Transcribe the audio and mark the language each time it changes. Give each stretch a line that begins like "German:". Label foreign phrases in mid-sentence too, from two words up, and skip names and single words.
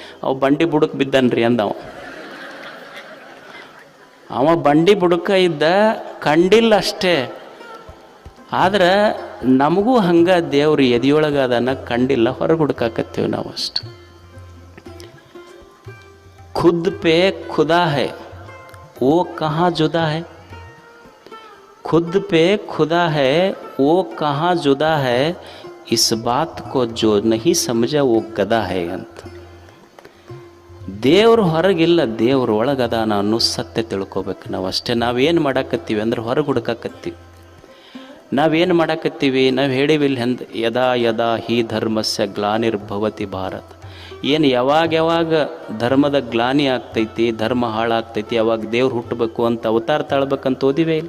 Kannada: ಅವ ಬಂಡಿ ಬುಡಕ್ಕೆ ಬಿದ್ದಾನ್ರಿ ಅಂದವ. ಅವ ಬಂಡಿ ಬುಡಕ ಇದ್ದ, ಕಂಡಿಲ್ಲ ಅಷ್ಟೇ. ಆದ್ರೆ ನಮಗೂ ಹಂಗೆ ದೇವ್ರು ಎದೆಯೊಳಗೆ ಅದನ್ನು ಕಂಡಿಲ್ಲ, ಹೊರಗೆ ಹುಡುಕಾಕತ್ತೀವಿ ನಾವು ಅಷ್ಟು.
Hindi: खुद पे खुदा है वो कहाँ जुदा है, खुद पे खुदा है वो कहाँ जुदा है, इस बात को जो नहीं समझा वो गदा है ಅಂತ.
Kannada: ದೇವ್ರು ಹೊರಗಿಲ್ಲ, ದೇವ್ರು ಒಳಗದಾನ ಅನ್ನೋ ಸತ್ಯ ತಿಳ್ಕೊಬೇಕು ನಾವು ಅಷ್ಟೇ. ನಾವೇನು ಮಾಡಾಕತ್ತೀವಿ ಅಂದ್ರೆ ಹೊರಗೆ ಹುಡುಕಾಕತ್ತೀವಿ. ನಾವೇನು ಮಾಡಾಕತ್ತೀವಿ, ನಾವು ಹೇಳಿವಿಲ್ಲ ಹೆಂದ
Sanskrit: ಯದಾ ಯದಾ ಹಿ ಧರ್ಮಸ್ಯ ಗ್ಲಾನಿರ್ಭವತಿ ಭಾರತ.
Kannada: ಏನು ಯಾವಾಗ ಧರ್ಮದ ಗ್ಲಾನಿ ಆಗ್ತೈತಿ, ಧರ್ಮ ಹಾಳಾಗ್ತೈತಿ, ಯಾವಾಗ ದೇವ್ರು ಹುಟ್ಟಬೇಕು ಅಂತ ಅವತಾರ ತಾಳ್ಬೇಕಂತ ಓದಿವೇ ಇಲ್ಲ.